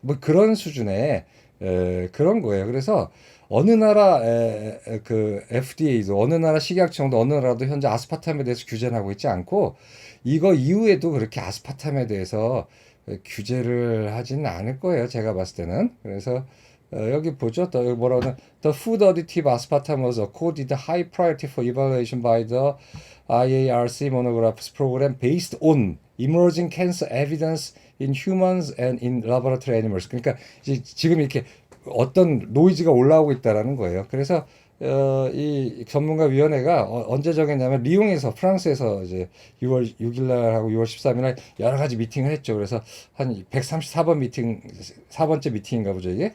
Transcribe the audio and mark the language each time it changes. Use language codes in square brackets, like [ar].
[ko] 뭐 그런 수준의 그런 거예요. 그래서 어느 나라 그 FDA도 어느 나라 식약청도 어느 나라도 현재 아스파탐에 대해서 규제를 하고 있지 않고 이거 이후에도 그렇게 아스파탐에 대해서 규제를 하지는 않을 거예요. 제가 봤을 때는. 그래서 여기 보죠. [en] 또 여기 뭐라고 하면 The food additive aspartame was accorded high priority for evaluation by the IARC monographs program based on emerging cancer evidence in humans and in laboratory animals. [ko] 그러니까 지금 이렇게 어떤 노이즈가 올라오고 있다라는 거예요. 그래서 이 전문가위원회가 언제 정했냐면 리옹에서 프랑스에서 이제 6월 6일 날하고 6월 13일 날 여러 가지 미팅을 했죠. 그래서 한 134번 미팅 4번째 미팅인가 보죠 이게.